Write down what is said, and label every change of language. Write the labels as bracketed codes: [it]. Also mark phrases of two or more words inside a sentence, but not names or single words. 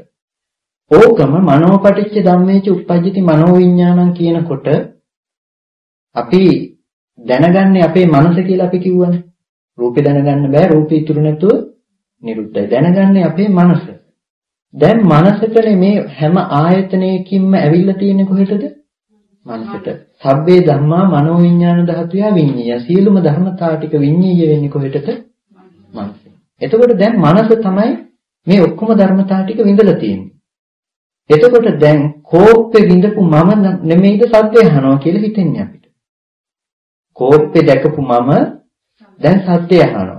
[si] ඕකම [pi] මනෝපටිච්ච ධම්මේච උප්පජ්ජති මනෝවිඤ්ඤාණං [si] කියනකොට අපි දැනගන්නේ අපේ මනස කියලා අපි කිව්වනේ. රූපේ දැනගන්න බෑ. රූපේ ඉතුරු නැතුව නිරුද්ධයි. දැනගන්නේ අපේ මනස. දැන් මනසකනේ මේ හැම ආයතනයකින්ම ඇවිල්ලා තියෙන්නේ කොහෙටද? මනසට. [pi] සබ්බේ ධම්මා මනෝවිඤ්ඤාණ ධාතුය විඤ්ඤාය. [si] සියලුම ධර්මතා ටික විඤ්ඤාය වෙන්නේ කොහෙටද? මනසෙන්. එතකොට දැන් මනස තමයි මේ ඔක්කොම ධර්මතා ටික විඳලා තියෙන්නේ. එතකොට දැන් කෝප්පේ විඳපු මම නෙමෙයිද සද්දය අහනවා කියලා හිතෙන්නේ අපිට. කෝප්පේ දැකපු මම දැන් සද්දය අහනවා.